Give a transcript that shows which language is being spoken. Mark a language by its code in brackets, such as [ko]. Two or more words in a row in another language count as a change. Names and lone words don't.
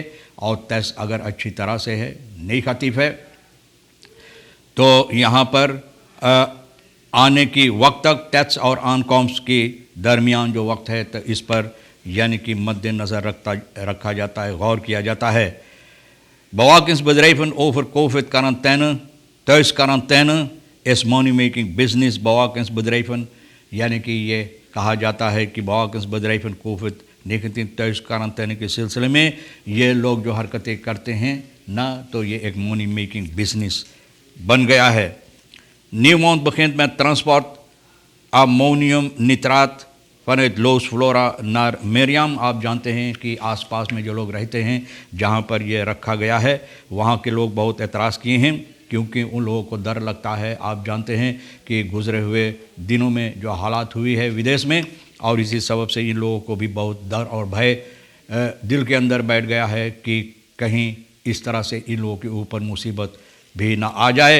[hi] और टेस्ट अगर अच्छी तरह से है, नेगेटिव है, तो यहाँ पर आने की वक्त तक टेस्ट और आनकॉम्स के दरमियान जो वक्त है तो इस पर यानी कि मद्देनज़र रखा जाता है, गौर किया जाता है। [nl] Bewakingsbedrijven over COVID-quarantaine, thuisquarantaine is [en] money making business। [hi] bewakingsbedrijven यानी कि ये कहा जाता है कि bewakingsbedrijven COVID-19 [nl] thuis quarantaine [hi] के सिलसिले में ये लोग जो हरकतें करते हैं ना, तो ये एक [en] money making business [hi] बन गया है। [nl] Nieuwmond begint met transport ammonium nitraat vanuit Loos Flora naar Meriam। [hi] आप जानते हैं कि आसपास में जो लोग रहते हैं जहाँ पर ये रखा गया है वहाँ के लोग बहुत एतराज़ किए हैं, क्योंकि उन लोगों को डर लगता है। आप जानते हैं कि गुज़रे हुए दिनों में जो हालात हुई है विदेश में, और इसी सबब से इन लोगों को भी बहुत डर और भय दिल के अंदर बैठ गया है कि कहीं इस तरह से इन लोगों के ऊपर मुसीबत भी ना आ जाए।